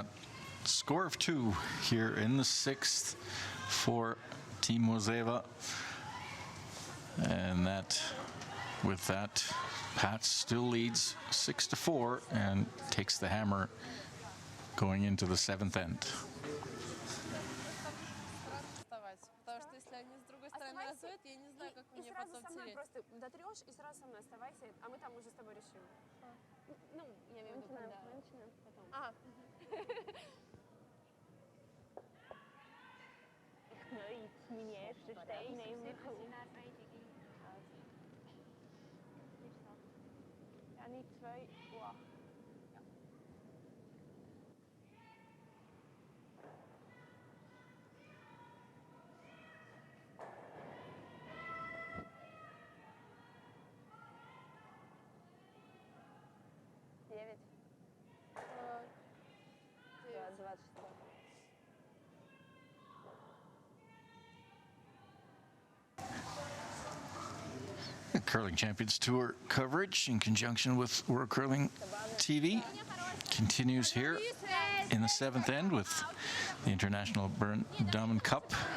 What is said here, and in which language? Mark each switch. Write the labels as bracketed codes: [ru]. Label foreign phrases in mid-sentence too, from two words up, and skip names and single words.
[en] Score of 2 here in the sixth for Team Moiseeva. And with that, Pätz still leads 6-4 and takes the hammer going into the seventh end. [ru] Потому что если они с другой стороны разводят, я не знаю, как И мне сразу потом со мной тереть. просто дотрешь, и сразу со мной оставайся, а мы там уже с тобой решим. Ну, я имею в виду, когда... Мы начинаем потом. Ага. [nl] Ja, niet 2. Wacht. Ja. 9. 26. [en] Curling Champions Tour coverage in conjunction with World Curling TV continues here in the seventh end with the International Bern Diamond Cup.